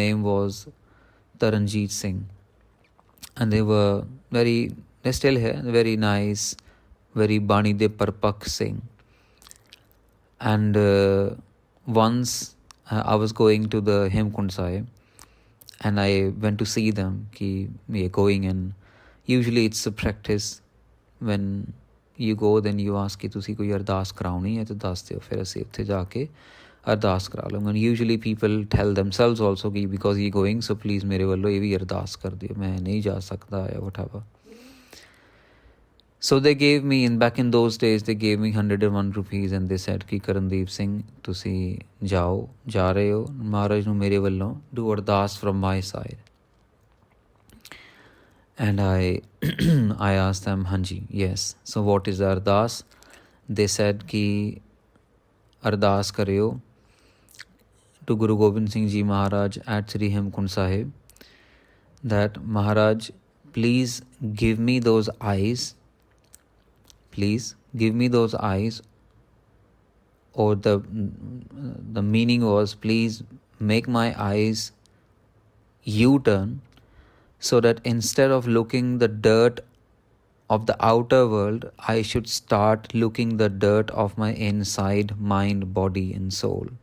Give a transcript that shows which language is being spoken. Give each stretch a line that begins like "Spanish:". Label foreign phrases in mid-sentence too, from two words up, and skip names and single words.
English: Their name was Taranjeet Singh. and they're still here, very nice, very
Punjabi: ਬਾਣੀ ਦੇ ਪਰਪੱਕ ਸਿੰਘ.
English: And once I was going to the Hemkund Sahib, and I went to see them, ki we are going, and usually it's a practice when you go, then you ask
Punjabi: ਕਿ ਤੁਸੀ ਕੋਈ ਅਰਦਾਸ ਕਰਾਉਣੀ ਹੈ ਤੋ ਦਸ ਦਿਓ, ਫਿਰ ਅਸੀਂ ਉੱਥੇ ਜਾ ਕੇ ਅਰਦਾਸ ਕਰਾ ਲਵਾਂਗੇ.
English: And usually people tell themselves also कि because you're going, so please
Punjabi: ਮੇਰੇ ਵੱਲੋਂ ਇਹ ਵੀ ਅਰਦਾਸ ਕਰ ਦਿਓ, ਮੈਂ ਨਹੀਂ ਜਾ ਸਕਦਾ ਜਾਂ
English: whatever. So they gave me, back in those days, they gave me 101 rupees and they said कि
Punjabi: ਕਰਨਦੀਪ ਸਿੰਘ ਤੁਸੀਂ ਜਾਓ, ਜਾ ਰਹੇ ਹੋ, ਮਹਾਰਾਜ ਨੂੰ ਮੇਰੇ ਵੱਲੋਂ
English: do ਅਰਦਾਸ from my side. And I asked them, Hanji, yes. So what is the ardas? They said
Punjabi: ਕਿ ਅਰਦਾਸ ਕਰਿਓ
English: to Guru Gobind Singh Ji Maharaj at Sri Harimandir Sahib that Maharaj, please give me those eyes. Please give me those eyes. Or the meaning was, please make my eyes U-turn, so that instead of looking the dirt of the outer world, I should start looking the dirt of my inside mind, body and soul.